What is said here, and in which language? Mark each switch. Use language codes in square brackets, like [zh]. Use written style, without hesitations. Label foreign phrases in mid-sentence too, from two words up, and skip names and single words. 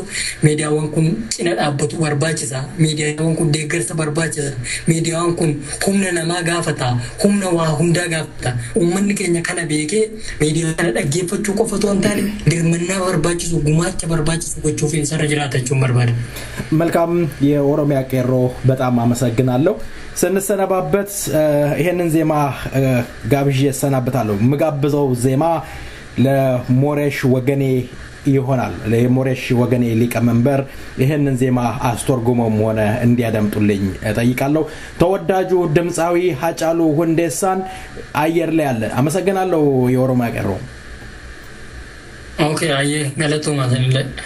[om] Miidiyaawwan kun cina dhaabbatu barbaachisa. Miidiyaawwan kun deeggarsa barbaachisa. Miidiyaawwan kun humna namaa gaafata. Humna waa hundaa gaafata. Uummanni keenya kana beekee miidiyaa kana dhaggeeffachuu qofa otoo hin taane dirmannaa barbaachisu gumaacha barbaachisu gochuuf isarra jiraatachuun barbaada. [am] መልካም የኦሮሚያ ቄሮ በጣም አመሰግናለሁ። ስንሰነባበት ይሄንን ዜማ ጋብዤ ሰናበታለሁ። ምጋብዘው ዜማ ለሞሬሽ ወገኔ ይሆናል። ለሞሬሽ ወገኔ ሊቀመንበር ይሄንን ዜማ አስተርጉመው ሆነ እንዲያደምጡልኝ እጠይቃለሁ። ተወዳጁ ድምጻዊ ሀጫሉ ሁንዴሳን አየር ላይ አለ። አመሰግናለሁ የኦሮሚያ ቄሮ። Okay, aye, galato masanile.